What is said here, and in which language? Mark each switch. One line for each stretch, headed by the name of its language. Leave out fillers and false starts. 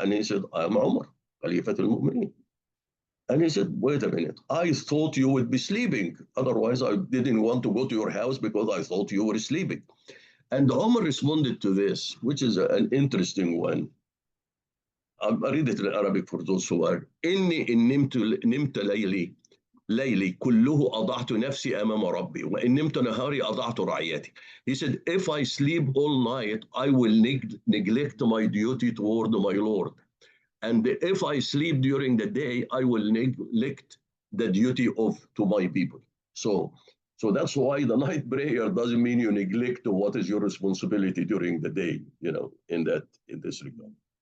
English: And he said, I'm Umar, Khalifat al-Mu'mineen. And he said, wait a minute, I thought you would be sleeping. Otherwise, I didn't want to go to your house because I thought you were sleeping. And Umar responded to this, which is an interesting one. I'll read it in Arabic for those who are.
Arabic: إني إن نمت ليلي كله أضعت نفسي أمام ربي وإن نمت نهاري أضعت رعيتي.
English: He said, if I sleep all night, I will neglect my duty toward my Lord. And if I sleep during the day, I will neglect the duty to my people. So that's why the night prayer doesn't mean you neglect what is your responsibility during the day, in this regard.